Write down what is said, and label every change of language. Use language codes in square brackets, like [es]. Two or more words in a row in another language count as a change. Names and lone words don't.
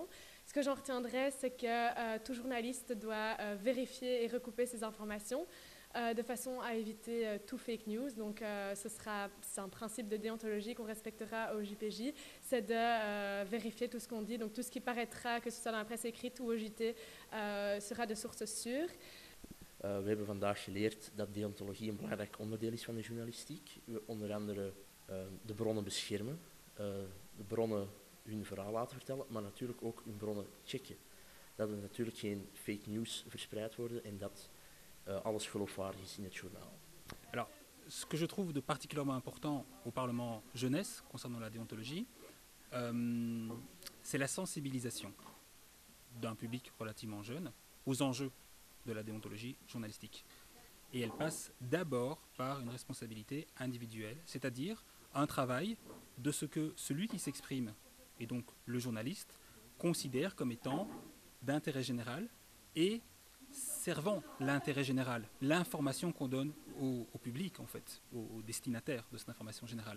[fr] Ce que j'en retiendrai, c'est que tout journaliste doit vérifier et recouper ses informations de façon à éviter tout [en] fake news. [fr] Donc c'est un principe de déontologie qu'on respectera au JPJ, c'est de vérifier tout ce qu'on dit. Donc tout ce qui paraîtra, que ce soit dans la presse écrite ou au JT, sera de source sûre. [nl] We hebben vandaag geleerd dat deontologie een belangrijk onderdeel is van de journalistiek. We onder andere de bronnen beschermen, de bronnen hun verhaal laten vertellen, maar natuurlijk ook hun bronnen checken. Dat er natuurlijk geen [en] fake news [nl] verspreid worden en dat alles geloofwaardig is in het journaal. [fr] Alors, ce que je trouve de particulièrement important au Parlement jeunesse concernant la déontologie, c'est la sensibilisation d'un public relativement jeune aux enjeux de la déontologie journalistique. Et elle passe d'abord par une responsabilité individuelle, c'est-à-dire un travail de ce que celui qui s'exprime, et donc le journaliste, considère comme étant d'intérêt général et servant l'intérêt général, l'information qu'on donne au public, en fait, aux destinataires de cette information générale.